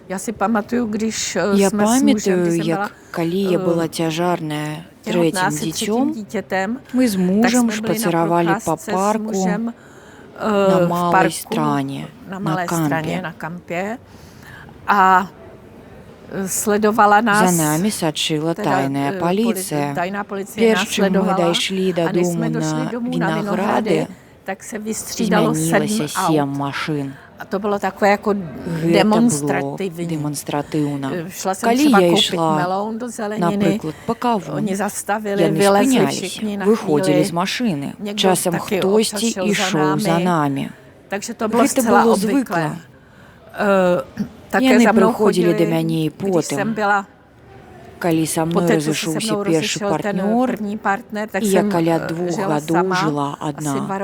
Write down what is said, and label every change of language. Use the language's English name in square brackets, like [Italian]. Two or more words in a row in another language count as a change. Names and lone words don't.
[Belarusian] Я памятаю, як калі я была цяжарная трэцім дзіцём, мы з мужам шпацыравалі па парку на малай стране, на кампе. За намі сачыла тайная паліцыя. Перш чым мы дайшлі дадому на Вінаграды, змянілася 7 машын. [Czech] To bylo takové jako [Belarusian] demonstrativní. Калі я ішла наприклад по каву, яны спыняліся, выходзілі з машыны. Часам хтосьці ішоў за намі. Гэта было звыкла. Яны прыходзілі да мяне і потым. Калі са мной разышоўся першы партнёр, і я каля 2 гадоў жыла адна.